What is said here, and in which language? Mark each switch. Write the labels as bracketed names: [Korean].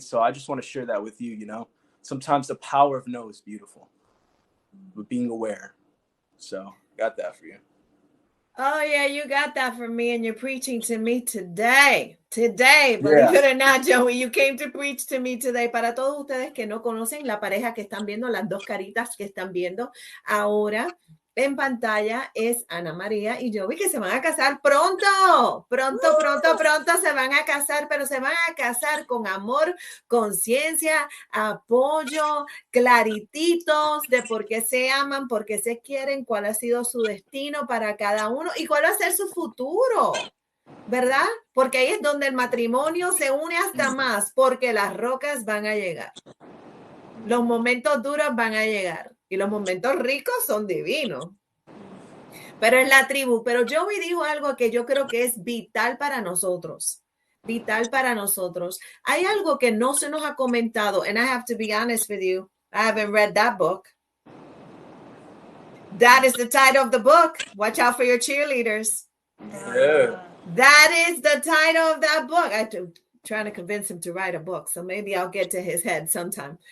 [English] So I just want to share that with you, you know? Sometimes the power of no is beautiful, but being aware. So got that for you. Oh yeah, you got that for me, and you're preaching to me today, believe it or not, Joey, you came to preach to me today. [Spanish] Para todos ustedes que no conocen la pareja que están viendo, las dos caritas que están viendo ahora en pantalla es Anamaria y Joey, que se van a casar pronto se van a casar, pero se van a casar con amor, conciencia, apoyo, clarititos de por qué se aman, por qué se quieren, cuál ha sido su destino para cada uno y cuál va a ser su futuro, ¿verdad? Porque ahí es donde el matrimonio se une hasta más, porque las rocas van a llegar. Los momentos duros van a llegar y los momentos ricos son divinos. Pero es la tribu. Pero Joey dijo algo que yo creo que es vital para nosotros. Vital para nosotros. Hay algo que no se nos ha comentado, [English] and I have to be honest with you, I haven't read that book. That is the title of the book. Watch out for your cheerleaders. Yeah. That is the title of that book. I'm trying to convince him to write a book, so maybe I'll get to his head sometime.